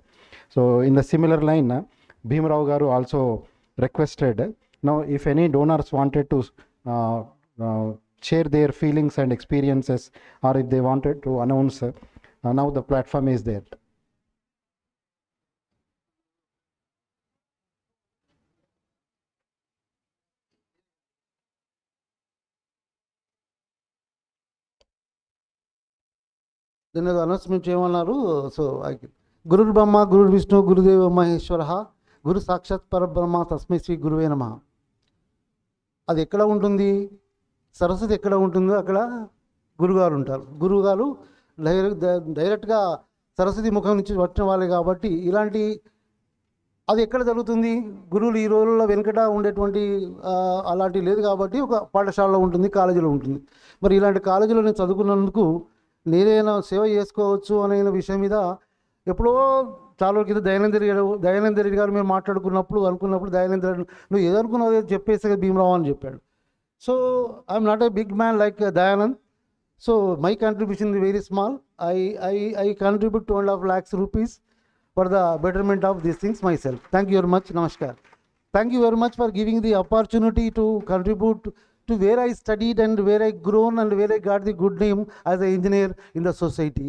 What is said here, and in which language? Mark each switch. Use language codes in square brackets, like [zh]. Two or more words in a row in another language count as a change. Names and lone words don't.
[en] So in the similar line, Bhimrao Garu also requested, now if any donors wanted to share their feelings and experiences, or if they wanted to announce, now the platform is there. Then the announcement cheyamaru. [sa] So Guru Brahma, Guru Vishnu, Guru Deva Maheshwara, Guru Sakshat Parabrahma, Tasmai Sri Guruve Namaha. [te] అది ఎక్కడ ఉంటుంది, సరస్వతి ఎక్కడ ఉంటుందో అక్కడ గురుగారు ఉంటారు. గురుగారు డైరెక్ట్గా సరస్వతి ముఖం నుంచి వచ్చిన వాళ్ళే కాబట్టి ఇలాంటి అది ఎక్కడ జరుగుతుంది, గురువులు ఈ రోజుల్లో వెనుకట ఉండేటువంటి అలాంటివి లేదు కాబట్టి ఒక పాఠశాలలో ఉంటుంది, కాలేజీలో ఉంటుంది. మరి ఇలాంటి కాలేజీలో నేను చదువుకున్నందుకు నేనేనా సేవ చేసుకోవచ్చు అనే విషయం మీద ఎప్పుడో చాలా రోజుల క్రితం దయానంద రెడ్డి గారు మేము మాట్లాడుకున్నప్పుడు దయానంద రెడ్డి నువ్వు ఏదనుకున్నావు చెప్పేసి భీమరావు అని చెప్పాడు. [en] so I'm not a big man like Dayanand. So my contribution is very small. I contribute 2.5 lakhs rupees for the betterment of these things myself. Thank you very much. Namaskar. Thank you very much for giving the opportunity to contribute to where I studied and where I grown and where I got the good name as an engineer in the society.